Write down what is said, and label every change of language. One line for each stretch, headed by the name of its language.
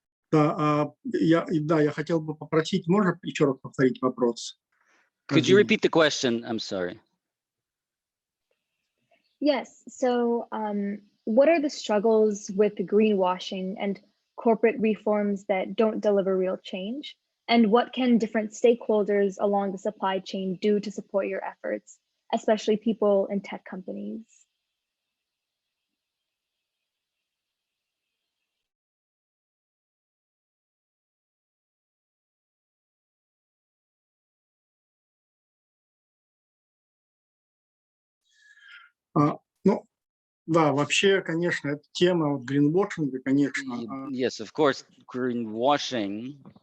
Russian: Да, я хотел бы попросить, можно еще раз повторить вопрос?
English: Could you repeat the question? I'm sorry. Yes, so what are the struggles with the greenwashing and corporate reforms that don't deliver real change? And what can different stakeholders along the supply chain do to support your efforts, especially people in tech companies?
Russian: Ну, да, вообще, конечно, эта тема вот гринвошинга, конечно.
English: Yes, of course, greenwashing.